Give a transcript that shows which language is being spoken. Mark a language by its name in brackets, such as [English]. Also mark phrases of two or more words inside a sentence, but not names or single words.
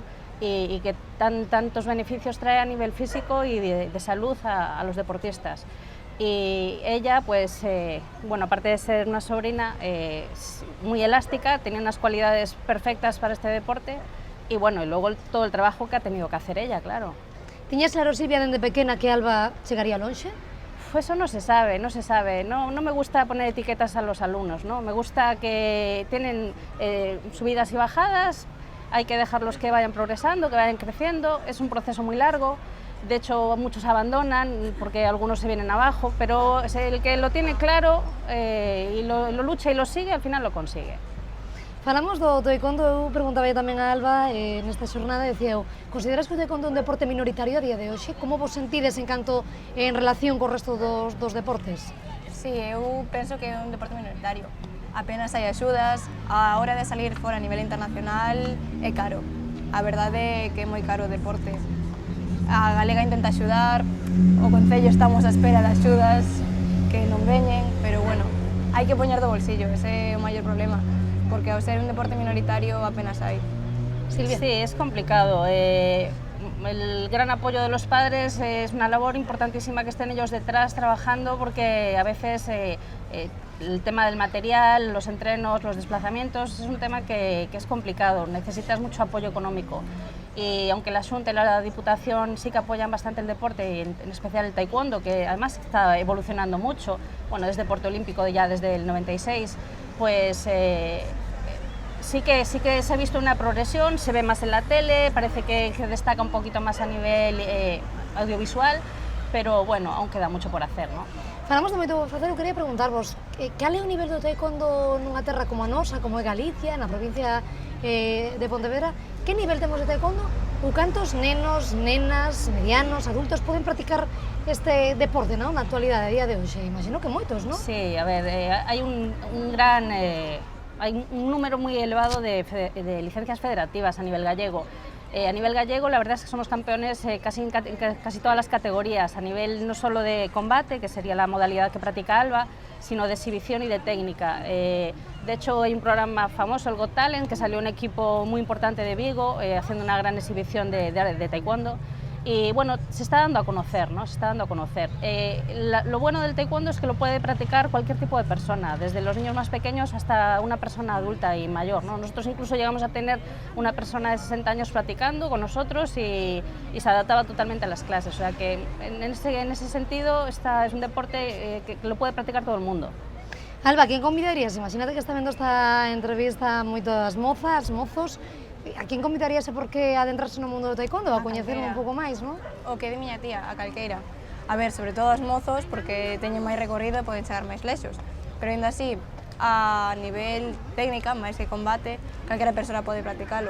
[Spanish] Y que tantos beneficios trae a nivel físico y de salud a los deportistas. Y ella, pues, bueno, aparte de ser una sobrina, es muy elástica, tenía unas cualidades perfectas para este deporte y bueno, y luego todo el trabajo que ha tenido que hacer ella, claro. [Galician] Tiñas claro, Silvia, dende pequena que Alba chegaría lonxe? [Spanish] Eso no se sabe, no se sabe. No me gusta poner etiquetas a los alumnos, ¿no? Me gusta que tienen subidas y bajadas, hay que dejarlos que vayan progresando, que vayan creciendo, es un proceso muy largo, de hecho muchos abandonan porque algunos se vienen abajo, pero el que lo tiene claro y lo lucha y lo sigue, al final lo consigue. [Galician] Falamos do taekwondo, eu preguntaba tamén a Alba nesta xornada, decía eu, consideras que o taekwondo é un deporte minoritario a día de hoxe? Como vos sentides en canto en relación co resto dos deportes? Sí, eu penso que é un deporte minoritario. Apenas hai axudas, a hora de salir fora a nivel internacional é caro. A verdade é que é moi caro o deporte. A Galega intenta axudar, o Concello estamos á espera de axudas que non veñen, pero bueno, hai que poñer do bolsillo, ese é o maior problema, porque ao ser un deporte minoritario apenas hai. Silvia. [Spanish] Sí, es complicado. El gran apoyo de los padres es una labor importantísima que estén ellos detrás trabajando porque a veces el tema del material, los entrenos, los desplazamientos es un tema que es complicado, necesitas mucho apoyo económico y aunque la Xunta y la Diputación sí que apoyan bastante el deporte, y en especial el taekwondo, que además está evolucionando mucho, bueno, es deporte olímpico ya desde el 96, pues sí que se ha visto una progresión, se ve más en la tele, parece que destaca un poquito más a nivel audiovisual, pero bueno, aún queda mucho por hacer, ¿no? [Galician] Falamos de moito por facer, eu quería preguntarvos, cal é o nivel do taekwondo nunha terra como a nosa, como é Galicia, na provincia de Pontevedra? Que nivel temos de taekwondo? Ou cantos nenos, nenas, medianos, adultos poden practicar este deporte, non? Na actualidade, a día de hoxe? Imagino que moitos, non? Sí, a ver, hai un número moi elevado de licencias federativas a nivel gallego. [Spanish] A nivel gallego, la verdad es que somos campeones casi en casi todas las categorías, a nivel no solo de combate, que sería la modalidad que practica Alba, sino de exhibición y de técnica. De hecho, hay un programa famoso, el Got Talent, que salió un equipo muy importante de Vigo, haciendo una gran exhibición de taekwondo. Y bueno, se está dando a conocer, ¿no? Se está dando a conocer. Lo bueno del taekwondo es que lo puede practicar cualquier tipo de persona, desde los niños más pequeños hasta una persona adulta y mayor, ¿no? Nosotros incluso llegamos a tener una persona de 60 años practicando con nosotros y se adaptaba totalmente a las clases. O sea que en ese sentido es un deporte que lo puede practicar todo el mundo. Alba, ¿quién convidarías? [Galician] Imagínate que está vendo esta entrevista moitas mozas, mozos. A quen convidaríase por que adentrarse no mundo do taekwondo, a coñecelo un pouco máis, non? O que di miña tía, a calqueira. A ver, sobre todo os mozos, porque teñen máis recorrido e poden chegar máis lexos. Pero ainda así, a nivel técnica, máis que combate, calquera persona pode practicalo.